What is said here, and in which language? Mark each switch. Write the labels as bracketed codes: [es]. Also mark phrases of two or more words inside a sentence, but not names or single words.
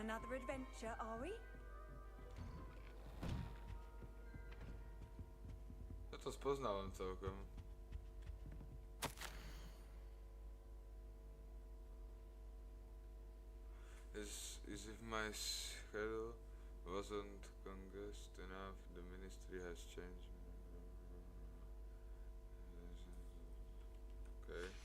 [en] another adventure, are we? [sk] Ja to spoznałem celkom. [en] As if my schedule wasn't congested enough, the ministry has changed. Okay.